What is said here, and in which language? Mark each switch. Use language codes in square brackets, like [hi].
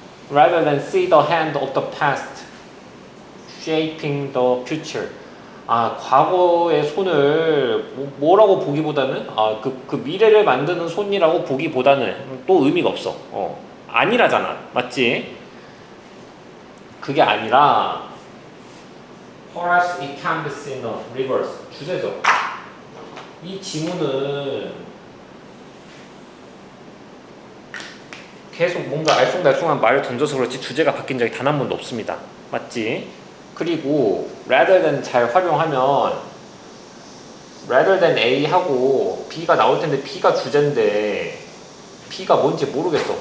[en] Rather than see the hand of the past shaping the future. [ko] 과거의 손을 뭐라고 보기보다는 그 미래를 만드는 손이라고 보기보다는 또 의미가 없어. 아니라잖아. 맞지? 그게 아니라 [en] Perhaps it can be seen in reverse. [ko] 주제죠. 이 지문은 계속 뭔가 알쏭달쏭한 말을 던져서 그렇지 주제가 바뀐 적이 단 한 번도 없습니다. 맞지? 그리고 rather than 잘 활용하면 rather than A 하고 B가 나올 텐데 B가 주제인데 B가 뭔지 모르겠어.